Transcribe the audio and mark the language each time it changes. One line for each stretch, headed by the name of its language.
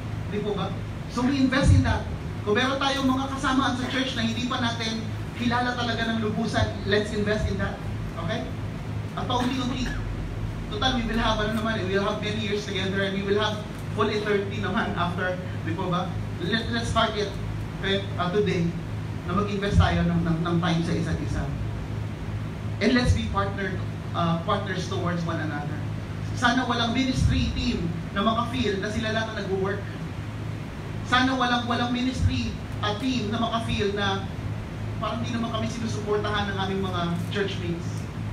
Filipino: Di po ba?
English: So we invest in that.
Filipino: Kung meron tayong mga kasamaan sa church na hindi pa natin kilala talaga ng lubusan,
English: let's invest in that.
Filipino: Okay? At paunti-unti.
English: Total, we will have, we will have many years together and we will have full eternity naman after.
Filipino: Di po ba?
English: Let's start it today
Filipino: na mag-invest tayo ng time sa isa't isa.
English: And let's be partners towards one another.
Filipino: Sana walang ministry team na maka-feel na sila lang na nag-work. Sana walang ministry team na maka-feel na parang hindi naman kami sinusuportahan ng aming mga churchmates.